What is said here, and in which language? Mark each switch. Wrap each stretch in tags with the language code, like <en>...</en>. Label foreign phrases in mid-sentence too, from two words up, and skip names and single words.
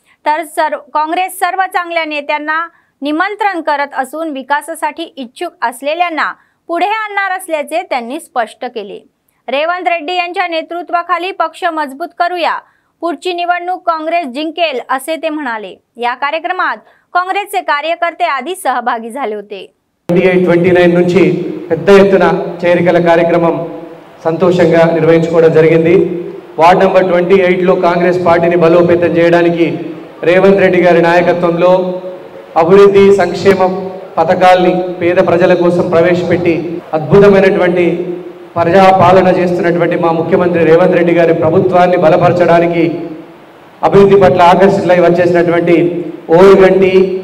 <mr>तर काँग्रेस सर्व चांगल्या नेत्यांना निमंत्रण करत असून विकासासाठी इच्छुक असलेल्यांना पुढे आणणार असल्याचे त्यांनी स्पष्ट केले। रेवंत रेड्डी यांच्या नेतृत्वाखाली पक्ष मजबूत करूया, पुढची निवडणूक काँग्रेस जिंकेल असे ते म्हणाले। या कार्यक्रमात काँग्रेसचे कार्यकर्ते आदी सहभागी झाले होते।</mr> <te>28-29 నుంచి పెద్ద ఎత్తున చేరికల కార్యక్రమం సంతోషంగా నిర్వహించుకోవడం జరిగింది। వార్డ్ నంబర్ 28 లో కాంగ్రెస్ పార్టీని బలోపేతం చేయడానికి రేవంత్ రెడ్డి గారి నాయకత్వంలో అభివృద్ధి సంక్షేమ పథకాల్ని పేద ప్రజల కోసం ప్రవేశపెట్టి అద్భుతమైనటువంటి ప్రజా పాలన చేస్తున్నటువంటి మా ముఖ్యమంత్రి రేవంత్ రెడ్డి గారి ప్రభుత్వాన్ని బలపరచడానికి అభివృద్ధి పట్ల ఆకర్షితులై వచ్చేసినటువంటి ఓరుగంటి</te>